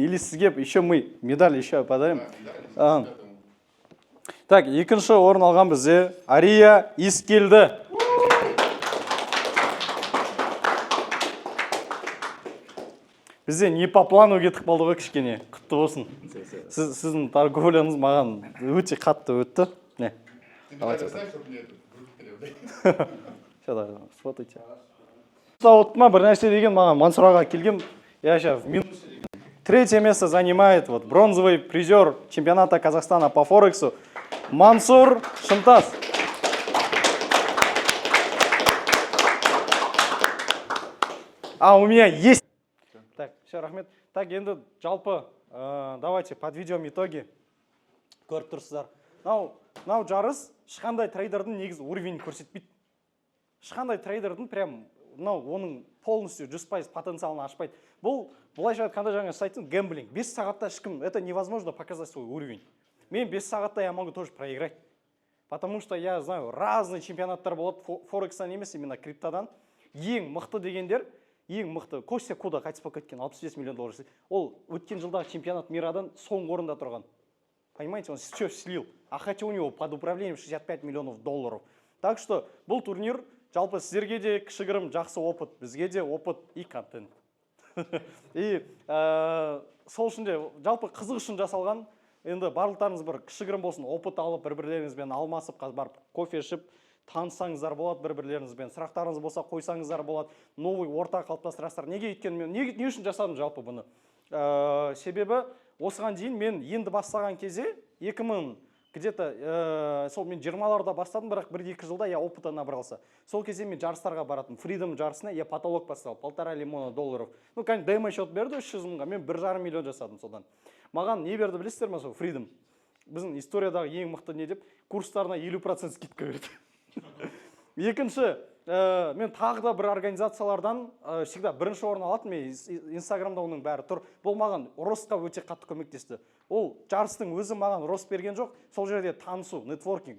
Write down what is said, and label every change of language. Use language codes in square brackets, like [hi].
[ru] Или [kk] сізге [ru] еще мы медаль еще подарим. [kk] Так, екінші орын алған бізде Ария Ист келді. Бізде не по плану кетіп қалды ғой кішкене. Құтты болсын. Сіздің торговляңыз маған өте қатты өтті. Не? [ru] Давайте. Сюда, сфотайте. [kk] Ма бір нәрсе деген маған Мансур аға келгем. [ru] Я сейчас в минусе. Третье место занимает вот бронзовый призер чемпионата Казахстана по Форексу Мансур Шымтас. А у меня есть. Так, все, рахмет. Так, [kk] енді жалпы, [ru] давайте подведем итоги. [kk] Көріп тұрсыздар. Мынау жарыс ешқандай трейдердің негізі уровень көрсетпейді. Ешқандай трейдердің прям оның полностью 100% потенциалын ашпайды. Бұл былайша айтқанда жаңа сайттың гэмблинг. 5 сағатта ешкім, [ru] это невозможно показать свой уровень. [kk] Мен 5 сағатта [ru] я могу тоже проиграть. Потому что я знаю, разные [kk] чемпионаттар болады Форекстан емес, [ru] именно криптодан. [kk] Ең мықты дегендер, ең мықты Костя Куда қайтыс болып кеткен 65 миллион доллар. Ол өткен жылдағы чемпионат мирадан соңғы орында тұрған. [ru] Понимаете, он все слил. А хотя у него под управлением 65 миллионов долларов. Так что [kk] бұл турнир жалпы сіздерге де кішігірім жақсы опыт, бізге де опыт и контент. И сол үшін де жалпы қызық үшін жасалған. Енді барлықтарыңыз бір кішігірім болсын опыт алып, бір-бірлеріңізбен алмасып, барып кофе ішіп, таныссаңыздар болады бір-бірлеріңізбен. Сұрақтарыңыз болса қойсаңыздар болады. Новый орта қалыптастырасыздар. Неге өйткені мен не үшін жасадым жалпы бұны? Себебі осыған дейін мен енді бастаған кезде 2000 где-то сол мен 20-ларда бастадым, бірақ 1-2 жылда [ru] я опыта набрался. [kk] Сол кезде мен жарыстарға баратым. Freedom жарысына [ru] я потолок поставил, 1,5 миллиона долларов. Ну, конечно, демо счет [kk] берді 300 мыңға, мен 1,5 миллион жасадым содан. Маған не берді білесіздер ме сол Freedom? Біздің историядағы ең мықты не деп, курстарына 50% скидка берді. Екінші, мен тағы да бір организациялардан всегда бірінші орын алатын, мен Инстаграмда оның бәрі тұр. Бұл маған ростқа өте қатты көмектесті. Ол жарыстың өзі маған рост берген жоқ, сол жерде танысу, нетворкинг.